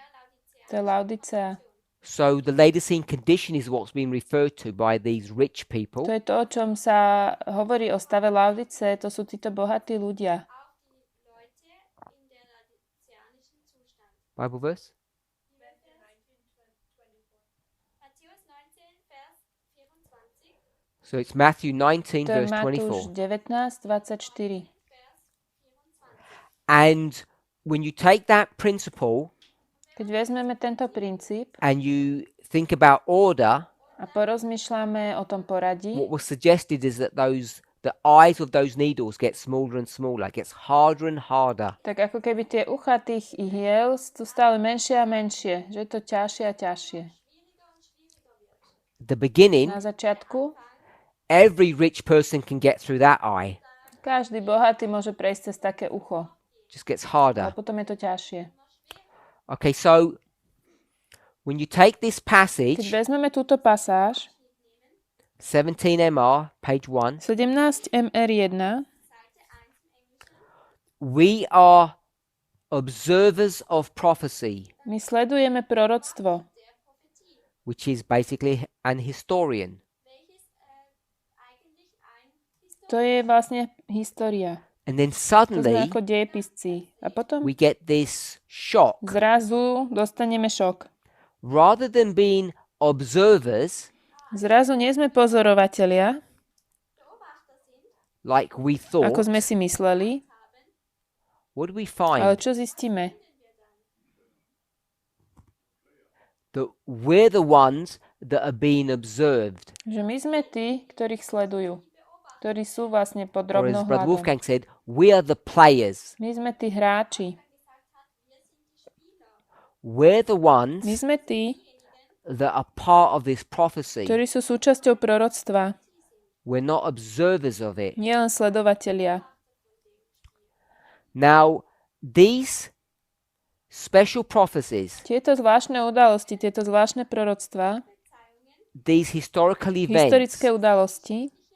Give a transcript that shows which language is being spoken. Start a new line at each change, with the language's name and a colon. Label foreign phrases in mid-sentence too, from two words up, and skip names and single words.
Slovak: To je Laodicea.
English: So the Laodicean condition is what's being referred to by these rich people.
Slovak: To je to, o čom sa hovorí o stave Laodice, to sú títo bohatí ľudia.
German: auch die Leute in der laodiceanischen Zustand.
English: Bible verse?
German: Matthäus 19, Vers 24.
English: So it's Matthew 19,
Slovak: To je
English: verse
Slovak: Matúš 24. 19, 24.
English: And when you take that principle
Slovak: Keď vezmeme tento princíp
English: and you think about order,
Slovak: a porozmýšľame o tom poradí,
English: what was suggested is that the eyes of those needles get smaller and smaller, it gets harder and harder.
Slovak: tak ako keby tie ucha tých ihiel sú stále menšie a menšie, že je to ťažšie a ťažšie.
English: At the beginning,
Slovak: Na začiatku
English: every rich person can get through that eye.
Slovak: každý bohatý môže prejsť cez také ucho,
English: Just gets
Slovak: ale
English: harder.
Slovak: potom je to ťažšie.
English: Okay, so when you take this
Slovak: Keď
English: passage,
Slovak: vezmeme túto pasáž,
English: 17 MR, page 1,
Slovak: 17 MR1,
English: we are observers of prophecy,
Slovak: my sledujeme proroctvo,
English: which is basically an historian.
German: Welches eigentlich ein
Slovak: to je vlastne história.
English: And then
Slovak: To sme
English: suddenly
Slovak: ako dejepisci. A potom
English: we get this shock.
Slovak: zrazu dostaneme šok.
English: Rather than being observers,
Slovak: Zrazu nie sme pozorovatelia,
English: like we thought,
Slovak: ako sme si mysleli,
English: what do we
Slovak: ale
English: find?
Slovak: čo zistíme?
English: That we're the ones that are being observed.
Slovak: Že my sme tí, ktorých sledujú, ktorí sú vlastne pod
English: Or as Brother
Slovak: drobnohľadom.
English: Wolfgang said, we are the players.
Slovak: My sme tí hráči.
English: We're the
Slovak: My
English: ones
Slovak: sme tí,
English: that are part of this prophecy.
Slovak: ktorí sú súčasťou proroctva.
English: We're not observers of it.
Slovak: Nie len sledovatelia.
English: Now, these special prophecies,
Slovak: Tieto zvláštne udalosti, tieto zvláštne proroctvá,
English: these historical events,
Slovak: historické udalosti,